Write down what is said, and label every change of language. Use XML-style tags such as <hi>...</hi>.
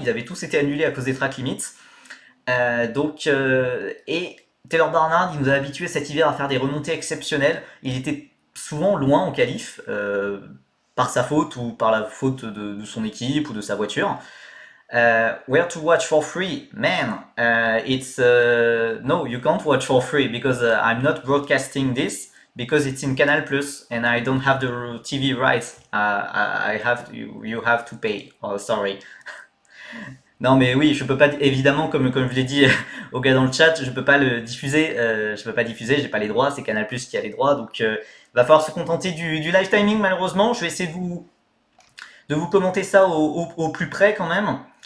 <fr>Ils avaient tous été annulés à cause des track limits. Et Taylor Barnard, il nous a habitués cet hiver à faire des remontées exceptionnelles. Il était souvent loin en qualif, par sa faute ou par la faute de son équipe ou de sa voiture.</fr> <en>Where to watch for free? Man, no, you can't watch for free because I'm not broadcasting this because it's in Canal Plus and I don't have the TV rights. You have to pay. Oh, sorry.</en> <fr>Non mais oui, je peux pas évidemment comme je l'ai dit au gars dans le chat, je peux pas le diffuser, j'ai pas les droits, c'est Canal+ qui a les droits, donc va falloir se contenter du live timing malheureusement. Je vais essayer de vous commenter ça au plus près quand même.</fr>